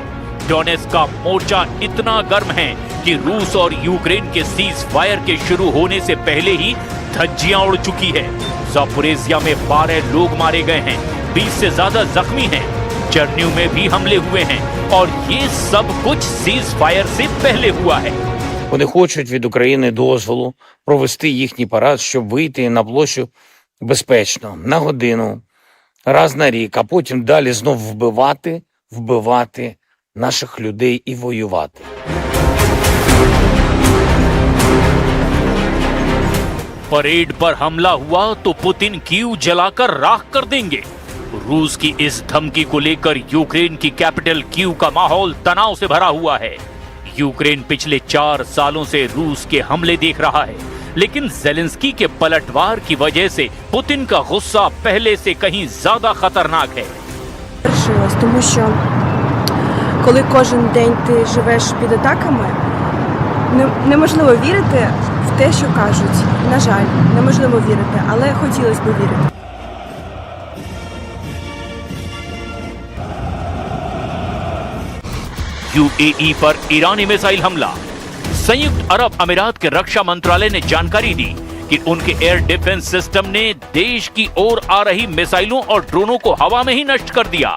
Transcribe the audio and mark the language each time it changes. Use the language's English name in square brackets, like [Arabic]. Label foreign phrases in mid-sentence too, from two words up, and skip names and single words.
[Hindi] डोनेट्स्क का मोर्चा इतना गर्म है कि रूस और यूक्रेन के सीज फायर के शुरू होने से पहले ही धज्जियां उड़ चुकी है। ज़ापोरिज़िया में 12 लोग मारे गए हैं, 20 से ज्यादा जख्मी हैं। चर्निव में भी हमले हुए हैं, और ये सब कुछ सीज फायर से पहले हुआ है। [Ukrainian] Вони хочуть від України дозволу провести їхній парад, щоб вийти на площу безпечно, на годину, раз на рік, а потім далі знов вбивати наших людей і воювати. [Hindi] परेड पर हमला हुआ तो पुतिन कीव जलाकर राख कर देंगे। रूस की इस धमकी को लेकर यूक्रेन की कैपिटल कीव का माहौल तनाव से भरा हुआ है। यूक्रेन पिछले 4 सालों से रूस के हमले देख रहा है, लेकिन ज़ेलेंस्की के पलटवार की वजह से पुतिन का गुस्सा पहले से कहीं ज्यादा खतरनाक है। [Ukrainian] Тому що коли кожен день ти живеш під атаками, неможливо вірити в те, що кажуть. На жаль, неможливо вірити, але хотілося б вірити. [Hindi] यूएई पर ईरानी मिसाइल हमला। संयुक्त अरब अमीरात के रक्षा मंत्रालय ने जानकारी दी कि उनके [English] air defense system [Hindi] ने देश की ओर आ रही मिसाइलों और ड्रोनों को हवा में ही नष्ट कर दिया।